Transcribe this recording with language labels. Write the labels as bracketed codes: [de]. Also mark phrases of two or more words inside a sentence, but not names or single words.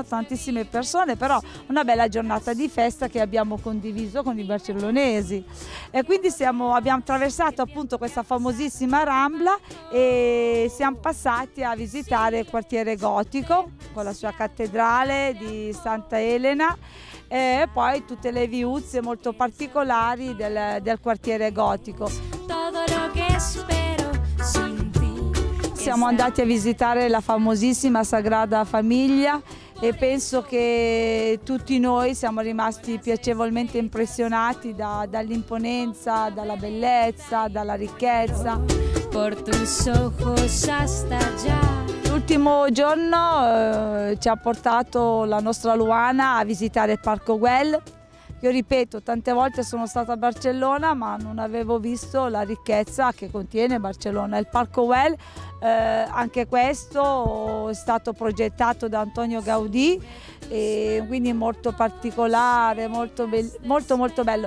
[it] Tantissime persone, però una bella giornata di festa che abbiamo condiviso con i barcellonesi e quindi abbiamo attraversato appunto questa famosissima Rambla e siamo passati a visitare il quartiere gotico con la sua cattedrale di Santa Elena e poi tutte le viuzze molto particolari del quartiere gotico. [es] Todo lo que espero sin ti. [it] Siamo andati a visitare la famosissima Sagrada Famiglia e penso che tutti noi siamo rimasti piacevolmente impressionati dall'imponenza, dalla bellezza, dalla ricchezza. [es] Por tus ojos hasta allá. [it] L'ultimo giorno ci ha portato la nostra Luana a visitare il Parco Güell. Io ripeto, tante volte sono stata a Barcellona ma non avevo visto la ricchezza che contiene Barcellona. Il Parco Güell, anche questo è stato progettato da Antonio Gaudí e quindi molto particolare, molto bello.